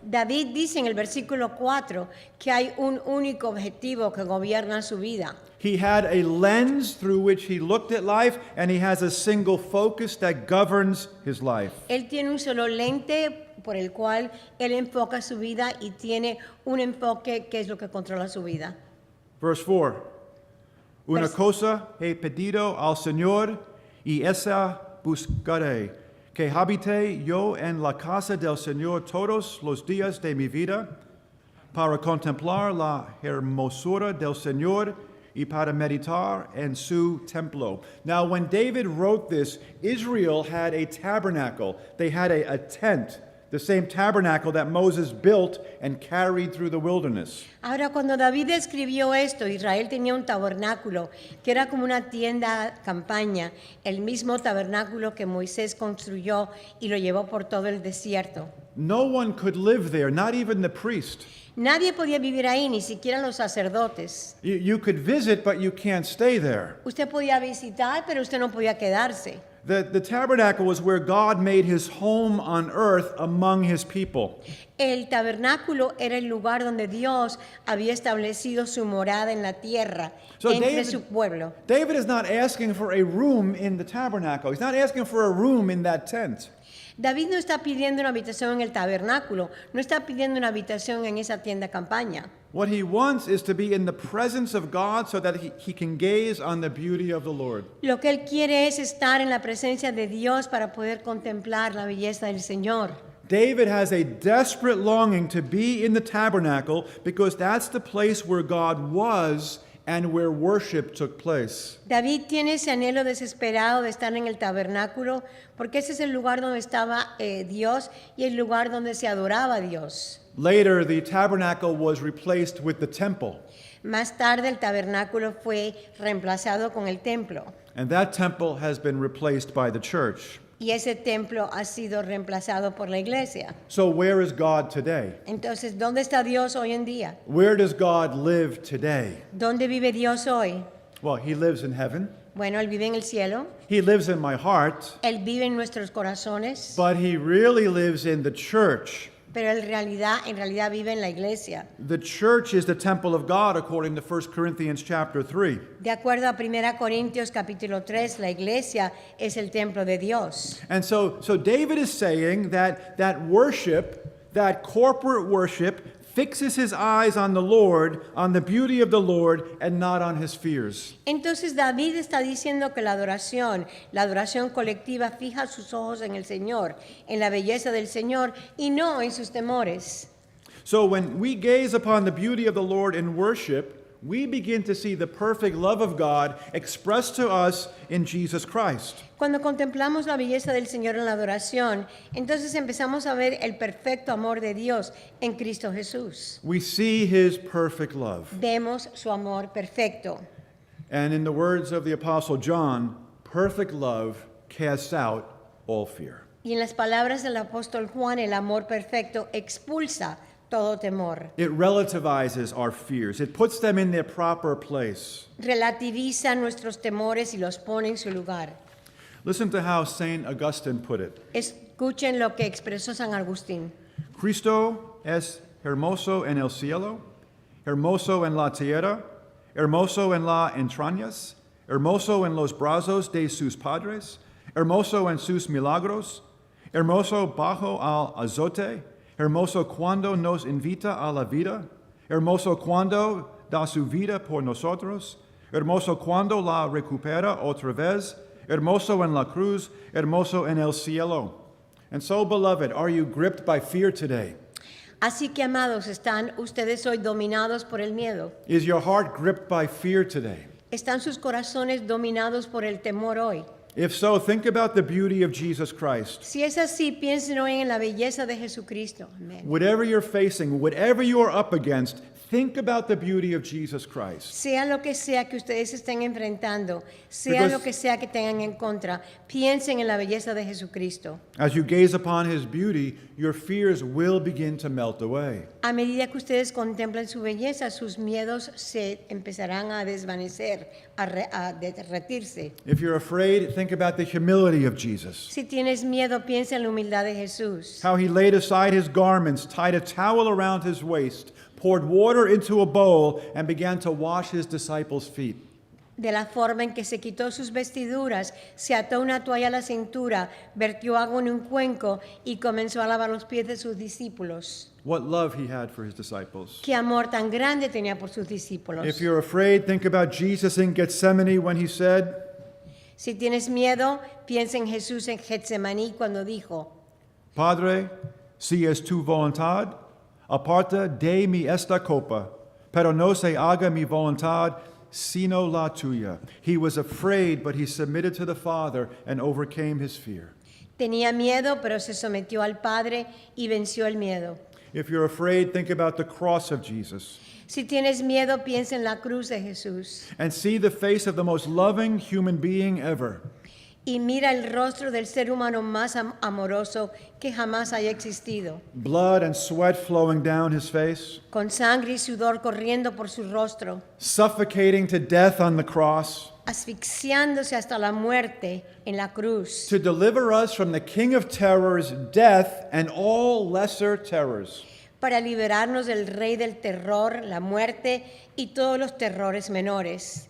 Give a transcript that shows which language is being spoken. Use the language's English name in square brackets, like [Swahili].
[Spanish] David dice en el versículo 4 que hay un único objetivo que gobierna su vida. [English] He had a lens through which he looked at life, and he has a single focus that governs his life. [Spanish] Él tiene un solo lente por el cual él enfoca su vida y tiene un enfoque que es lo que controla su vida. [English] Verse 4. [Spanish] Una cosa he pedido al Señor, y esa buscaré, que habite yo en la casa del Señor todos los días de mi vida, para contemplar la hermosura del Señor y para meditar en su templo. [English] Now, when David wrote this, Israel had a tabernacle. They had a tent, the same tabernacle that Moses built and carried through the wilderness. [Spanish] Ahora, cuando David escribió esto, Israel tenía un tabernáculo que era como una tienda campaña, el mismo tabernáculo que Moisés construyó y lo llevó por todo el desierto. [English] No one could live there, not even the priest. [Spanish] Nadie podía vivir ahí, ni siquiera los sacerdotes. [English] You could visit, but you can't stay there. [Spanish] Usted podía visitar, pero usted no podía quedarse. [English] The tabernacle was where God made his home on earth among his people. [Spanish] El tabernáculo era el lugar donde Dios había establecido su morada en la tierra, [English] So [Spanish] entre su pueblo. [English] David is not asking for a room in the tabernacle. He's not asking for a room in that tent. [Spanish] David no está pidiendo una habitación en el tabernáculo, no está pidiendo una habitación en esa tienda campaña. [English] What he wants is to be in the presence of God so that he can gaze on the beauty of the Lord. [Spanish] Lo que él quiere es estar en la presencia de Dios para poder contemplar la belleza del Señor. [English] David has a desperate longing to be in the tabernacle because that's the place where God was and where worship took place. [Spanish] David tiene ese anhelo desesperado de estar en el tabernáculo porque ese es el lugar donde estaba Dios y el lugar donde se adoraba a Dios. [English] Later, the tabernacle was replaced with the temple, [Spanish] Más tarde el tabernáculo fue reemplazado con el templo [English] and that temple has been replaced by the church. [Spanish] y ese templo ha sido reemplazado por la iglesia. [English] So where is God today? [Spanish] Entonces, ¿dónde está Dios hoy en día? [English] Where does God live today? [Spanish] ¿Dónde vive Dios hoy? [English] Well, he lives in heaven. [Spanish] Bueno, Él vive en el cielo, [English] He lives in my heart, [Spanish] Él vive en nuestros corazones, [English] but he really lives in the church. [Spanish] pero en realidad vive en la iglesia. [English] The church is the temple of God according to 1 Corinthians chapter 3. [Spanish] De acuerdo a 1 Corintios capítulo 3, la iglesia es el templo de Dios. [English] And so David is saying that worship, that corporate worship, fixes his eyes on the Lord, on the beauty of the Lord, and not on his fears. [Spanish] Entonces David está diciendo que la adoración colectiva fija sus ojos en el Señor, en la belleza del Señor y no en sus temores. [English] So when we gaze upon the beauty of the Lord in worship, we begin to see the perfect love of God expressed to us in Jesus Christ. [Spanish] Cuando contemplamos la belleza del Señor en la adoración, entonces empezamos a ver el perfecto amor de Dios en Cristo Jesús. [English] We see his perfect love. [Spanish] Vemos su amor perfecto. [English] And in the words of the Apostle John, perfect love casts out all fear. [Spanish] Y en las palabras del apóstol Juan, el amor perfecto expulsa todo temor. [English] It relativizes our fears. It puts them in their proper place. [Spanish] Relativiza nuestros temores y los pone en su lugar. [English] Listen to how St. Augustine put it. [Spanish] Escuchen lo que expresó San Agustín. Cristo es hermoso en el cielo, hermoso en la tierra, hermoso en las entrañas, hermoso en los brazos de sus padres, hermoso en sus milagros, hermoso bajo al azote, hermoso cuando nos invita a la vida, hermoso cuando da su vida por nosotros, hermoso cuando la recupera otra vez, hermoso en la cruz, hermoso en el cielo. [English] And so, beloved, are you gripped by fear today? [Spanish] Así que, amados, ¿están ustedes hoy dominados por el miedo? [English] Is your heart gripped by fear today? [Spanish] ¿Están sus corazones dominados por el temor hoy? [English] If so, think about the beauty of Jesus Christ. [Spanish] Si es así, piensen hoy en la belleza de Jesucristo. Amén. [English] Whatever you're facing, whatever you are up against, think about the beauty of Jesus Christ. [Spanish] Sea lo que sea que ustedes estén enfrentando, sea [English] Because- [Spanish] lo que sea que tengan en contra, piensen en la belleza de Jesucristo. [English] As you gaze upon his beauty, your fears will begin to melt away. [Spanish] A medida que ustedes contemplen su belleza, sus miedos se empezarán a desvanecer, a derretirse. [English] If you're afraid, think about the humility of Jesus. [Spanish] Si tienes miedo, piensa en la humildad de Jesús. [English] How he laid aside his garments, tied a towel around his waist, poured water into a bowl, and began to wash his disciples' feet. [Spanish] De la forma en que se quitó sus vestiduras, se ató una toalla a la cintura, vertió agua en un cuenco y comenzó a lavar los pies de sus discípulos. [English] What love he had for his disciples. [Spanish] Qué amor tan grande tenía por sus discípulos. [English] If you're afraid, think about Jesus in Gethsemane when he said, [Spanish] Si tienes miedo, piensa en Jesús en Getsemaní cuando dijo, Padre, si es tu voluntad, aparta de mí esta copa, pero no se haga mi voluntad, sino la tuya. [English] He was afraid, but he submitted to the Father and overcame his fear. [Spanish] tenía miedo, pero se sometió al Padre y venció el miedo. [English] If you're afraid, think about the cross of Jesus [Spanish] Si tienes miedo, piensa en la cruz de Jesús [English] and see the face of the most loving human being ever. [Spanish] y mira el rostro del ser humano más amoroso que jamás haya existido, [English] Blood and sweat flowing down his face, [Spanish] con sangre y sudor corriendo por su rostro, [English] suffocating to death on the cross [Spanish] asfixiándose hasta la muerte en la cruz, [English] to deliver us from the king of terrors, death, and all lesser terrors. [Spanish] para liberarnos del rey del terror, la muerte y todos los terrores menores,